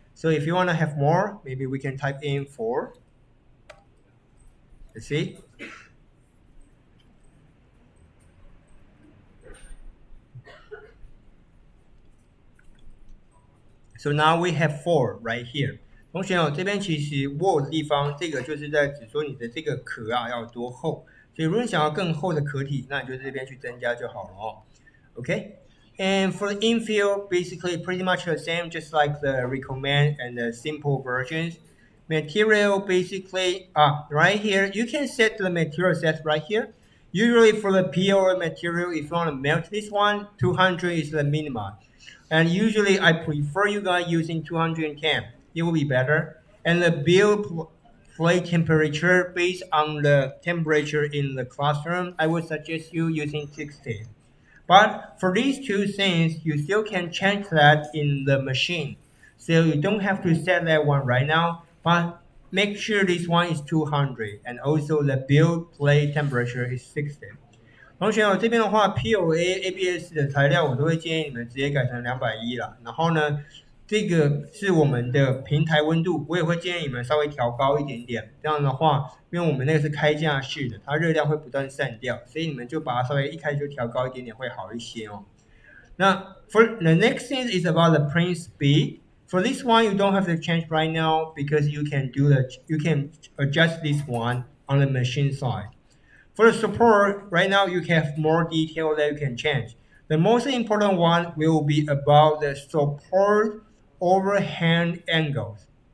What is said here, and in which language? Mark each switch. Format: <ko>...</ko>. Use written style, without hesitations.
<en>So if you want to have more, maybe we can type in 4. Let's see. So now we have 4 right here.</en> <zh>同学哦，这边其实握的地方，这个就是在指说你的这个壳啊要多厚。所以如果你想要更厚的壳体，那你就这边去增加就好了哦。Okay.</zh> <en>And for the infill, basically pretty much the same, just like the recommend and the simple versions. Material basically, right here, you can set the material set right here. Usually for the POA material, if you want to melt this one, 200 is the minimum. And usually I prefer you guys using 210. It will be better. And the build plate temperature based on the temperature in the classroom, I would suggest you using 16. But for these two things, you still can change that in the machine. So you don't have to set that one right now, but make sure this one is 200 and also the build plate temperature is 60.</en> <zh>同学哦，这边的话，POA、ABS 的材料我都会建议你们直接改成210啦。然后呢，这个是我们的平台温度，我也会建议你们稍微调高一点点。这样的话，因为我们那个是开架式的，它热量会不断散掉，所以你们就把它稍微一开始就调高一点点会好一些哦。</zh> <en>那 for the next thing is about the print speed. For this one, you don't have to change right now because you can adjust this one on the machine side. For the support, right now you have more detail that you can change. The most important one will be about the support overhand angles.</en>